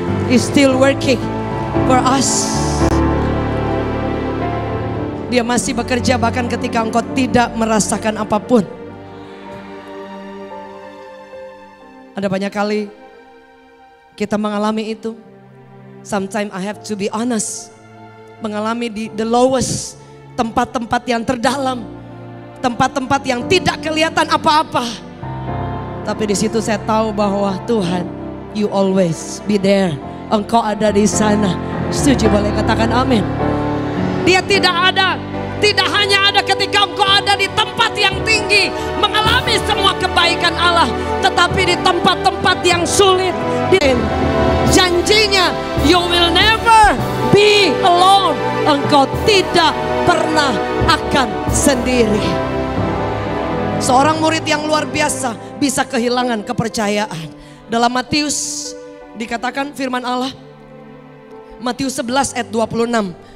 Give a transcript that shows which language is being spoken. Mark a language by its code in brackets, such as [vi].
[en] He's still working for us. [id] Dia masih bekerja bahkan ketika engkau tidak merasakan apapun. Ada banyak kali kita mengalami itu. [en] Sometimes I have to be honest. [id] Mengalami di [en] the lowest, [id] tempat-tempat yang terdalam, tempat-tempat yang tidak kelihatan apa-apa. Tapi di situ saya tahu bahwa Tuhan, [en] you always be there. [id] Engkau ada di sana. Setuju boleh katakan amin. Dia tidak hanya ada ketika engkau ada di tempat yang tinggi, mengalami semua kebaikan Allah, tetapi di tempat-tempat yang sulit. Janjinya, [en] you will never be alone. [id] Engkau tidak pernah akan sendiri. Seorang murid yang luar biasa bisa kehilangan kepercayaan. Dalam Matius dikatakan firman Allah, Matius 11 ayat 26.